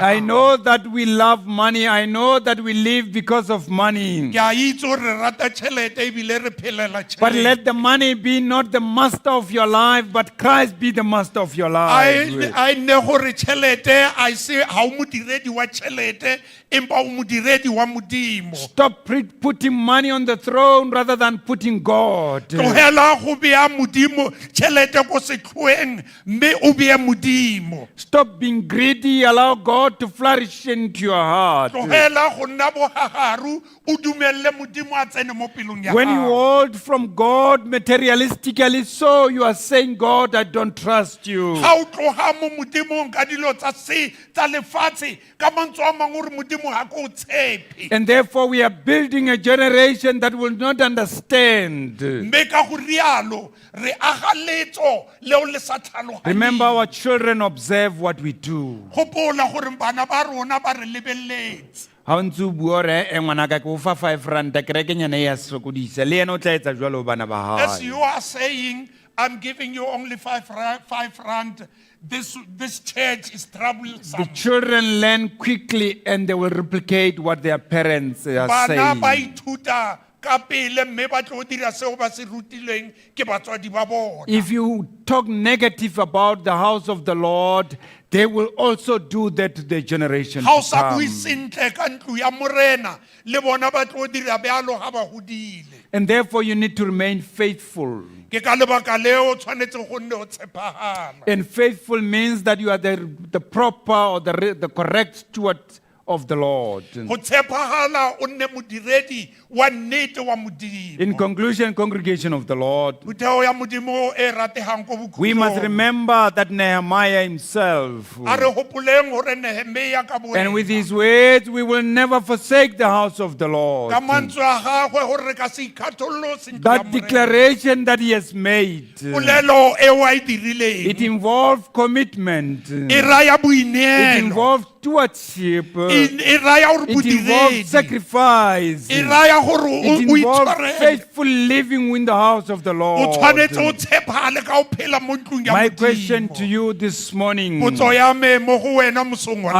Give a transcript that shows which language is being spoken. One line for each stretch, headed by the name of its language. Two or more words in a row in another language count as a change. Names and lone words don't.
English: I know that we love money. I know that we live because of money.
Tswana: Ke a itse gore re rata tšhelete ebile re phelela
English: But
Tswana: tšhelete.
English: let the money be not the master of your life, but Christ be the master of your life.
Tswana: I nne gore tšhelete a se ha o modiredi wa tšhelete empa o modiredi wa Modimo.
English: Stop putting money on the throne rather than putting God.
Tswana: Tlogela go bea Modimo tšhelete ko setlhoeng mme o bee Modimo.
English: Stop being greedy. Allow God to flourish into your heart.
Tswana: Tlogela go nna bogagaru o dumelle Modimo a tsene mo pelong ya
English: When you
Tswana: gago.
English: hold from God materialistically, so you are saying, God, I don't trust you.
Tswana: Ha o tloga mo Modimong ka dilo tsa lefatshe ka mantswe a mangwe gore Modimo ha ko tshepe.
English: And therefore, we are building a generation that will not understand.
Tswana: Mme ka go rialo re aga letso leo le sa tlhaloganyeng.
English: Remember, our children observe what we do.
Tswana: Gopola gore bana ba rona ba re lebeletse.
Southern Sotho: Ha o ntse o bua gore ngwanaka ke o fa 5 ranta kerekenyana e ya sokodisa le ena o tla etsa jwalo bana ba
English: As
Southern Sotho: hae.
English: you are saying, I'm giving you only 5 rand. This church is troublesome. The children learn quickly and they will replicate what their parents are
Tswana: Bana ba
English: saying.
Tswana: ithuta ka pele mme ba tlo dira seo ba se rutilweng ke batswadi ba bona.
English: If you talk negative about the house of the Lord, they will also do that to their generation
Tswana: Ha o
English: to
Tswana: sa bue
English: come.
Tswana: sentle ka ntlo ya morena le bona ba tlo dira bealo ga ba godile.
English: And therefore you need to remain faithful.
Tswana: Ke ka lebaka leo o tshwanetse go nne o tshepagala.
English: And faithful means that you are the proper or the correct steward of the Lord.
Tswana: Go tshepagala o nne modiredi wa nnete wa Modimo.
English: In conclusion, congregation of the Lord,
Tswana: Putheo ya Modimo e rategang ko bokhutlong.
English: we must remember that Nehemiah himself,
Tswana: A re hopoleng gore Nehemia ka bo
English: and with his words, we will never forsake the house of the Lord.
Tswana: ka mantswe a gagwe gore re ka se ikgathollose ntlo ya
English: That
Tswana: morena.
English: declaration that he has made,
Tswana: Polelo eo a e
English: it
Tswana: dirileng
English: involves commitment.
Tswana: e raya
English: It
Tswana: boineelo,
English: involves stewardship.
Tswana: e raya gore
English: It involves
Tswana: bodiredi,
English: sacrifice.
Tswana: e raya gore
English: It
Tswana: o
English: involves
Tswana: itshwarele.
English: faithful living in the house of the
Tswana: O
English: Lord.
Tswana: tshwanetse o tshepagale ka o phela mo ntlong ya
English: My question
Tswana: Modimo.
English: to you this morning,
Tswana: Potso ya me mo go wena mosong wa